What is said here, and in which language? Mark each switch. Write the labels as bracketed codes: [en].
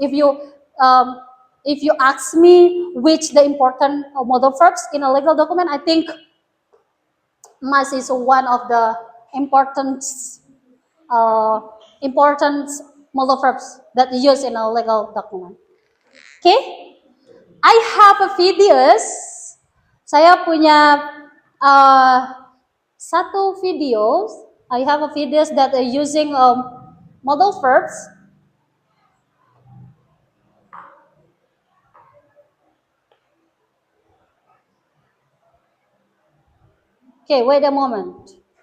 [en] If you ask me which the important modal verbs in a legal document, I think must is one of the important uh, important modal verbs that used in a legal document. Okay, I have a videos. [id] Saya punya uh, satu videos. [en] I have a videos that are using modal verbs. Okay, wait a moment.